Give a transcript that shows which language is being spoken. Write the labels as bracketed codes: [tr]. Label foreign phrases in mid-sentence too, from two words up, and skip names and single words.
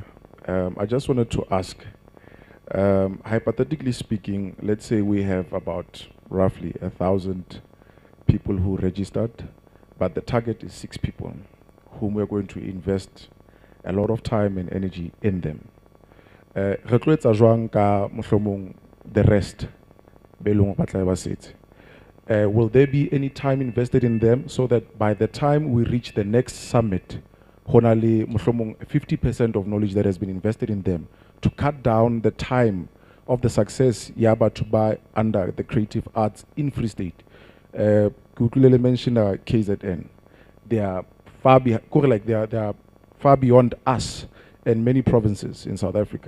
[en] I just wanted to ask, hypothetically speaking, let's say we have about roughly 1,000 people who registered, but the target is 6 people whom we're going to invest a lot of time and energy in them. [st] Re tlo etsa jwang ka mohlomong [en] the rest [st] be leng hore ba tla ba setse? [en] Will there be any time invested in them so that by the time we reach the next summit, [st] hona le mohlomong [en] 50% of knowledge that has been invested in them to cut down the time of the success yaba to buy under the creative arts in Free State? Kukulele mentioned KZN. They are far they are far beyond us and many provinces in South Africa.